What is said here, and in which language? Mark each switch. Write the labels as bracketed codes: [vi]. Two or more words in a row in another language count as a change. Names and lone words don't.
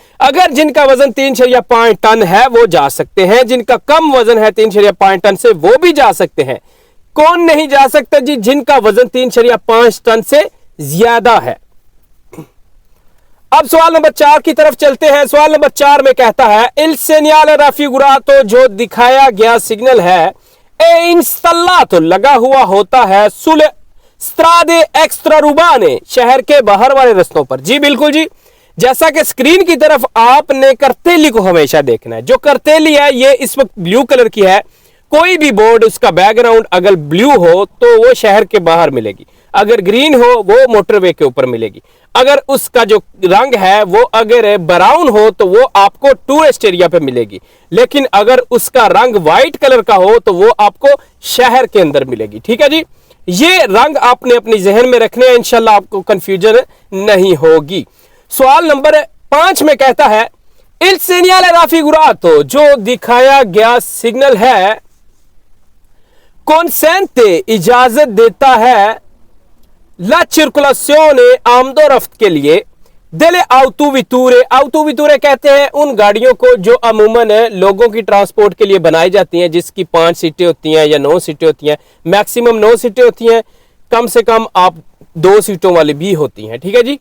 [ur] اگر جن کا وزن 3.5 ٹن ہے وہ جا سکتے ہیں، جن کا کم وزن ہے 3.5 ٹن سے وہ بھی جا سکتے ہیں. کون نہیں جا سکتا جی? جن کا وزن 3.5 ٹن سے زیادہ ہے. اب سوال نمبر 4 کی طرف چلتے ہیں. سوال نمبر 4 میں کہتا ہے [it] il segnale raffigurato [ur] جو دکھایا گیا سگنل ہے [it] è installato [ur] لگا ہوا ہوتا ہے [it] sulle strade extraurbane [ur] شہر کے باہر والے راستوں پر. جی بالکل جی، جیسا کہ اسکرین کی طرف آپ نے کرتیلی کو ہمیشہ دیکھنا ہے. جو کرتیلی ہے یہ اس وقت [en] blue color [ur] کی ہے۔ کوئی بھی بورڈ اس کا بیک گراؤنڈ اگر بلو ہو تو وہ شہر کے باہر ملے گی، اگر گرین ہو وہ موٹروے کے اوپر ملے گی، اگر اس کا جو رنگ ہے وہ اگر براؤن ہو تو وہ آپ کو [en] tourist area [ur] پہ ملے گی، لیکن اگر اس کا رنگ [en] white color [ur] کا ہو تو وہ آپ کو شہر کے اندر ملے گی، ٹھیک ہے جی. یہ رنگ آپ نے اپنی ذہن میں رکھنے ہیں, [ar] إن شاء الله [ur] آپ کو کنفیوژن نہیں ہوگی. سوال نمبر 5 میں کہتا ہے [it] il segnale raffigurato [ur] جو دکھایا گیا سگنل ہے consente اجازت دیتا ہے [it] la circolazione [ur] آمدورفت کے لیے [it] delle autovetture autovetture [ur] کہتے ہیں ان گاڑیوں کو جو عموماً لوگوں کی ٹرانسپورٹ کے لیے بنائی جاتی ہیں، جس کی 5 سیٹیں ہوتی ہیں یا 9 سیٹیں ہوتی ہیں، میکسیمم 9 سیٹیں ہوتی ہیں، کم سے کم آپ 2 سیٹوں والی بھی ہوتی ہیں، ٹھیک ہے جی.